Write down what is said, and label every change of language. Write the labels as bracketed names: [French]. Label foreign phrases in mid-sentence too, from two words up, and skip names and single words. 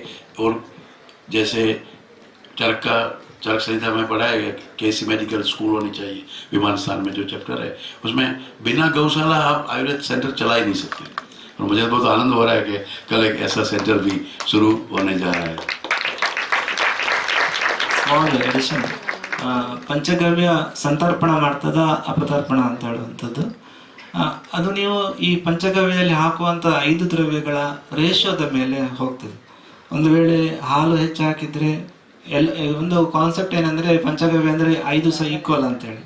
[Hindi] और जैसे चरक संहिता में पढ़ा है कैसी [English] medical school [Hindi] होनी चाहिए, विमान स्थान में जो चैप्टर है उसमें बिना गौशाला आप आयुर्वेद सेंटर चला ही नहीं सकते। और मुझे बहुत आनंद हो रहा है कि कल एक ऐसा सेंटर भी शुरू होने जा रहा है। [English] small edition [Kannada] ಪಂಚಗವ್ಯ ಸಂತರ್ಪಣ ಮಾಡ್ತದ ಅಪತರ್ಪಣ ಅಂತ ಹೇಳುವಂಥದ್ದು. ಅದು ನೀವು ಈ ಪಂಚಗವ್ಯದಲ್ಲಿ ಹಾಕುವಂಥ 5 ದ್ರವ್ಯಗಳ ರೇಷಿಯೋದ ಮೇಲೆ ಹೋಗ್ತದೆ. ಒಂದು ವೇಳೆ ಹಾಲು ಹೆಚ್ಚು ಹಾಕಿದರೆ ಒಂದು ಕಾನ್ಸೆಪ್ಟ್ ಏನಂದರೆ ಪಂಚಗವ್ಯ ಅಂದರೆ 5 ಸಹ ಈಕ್ವಲ್ ಅಂತೇಳಿ.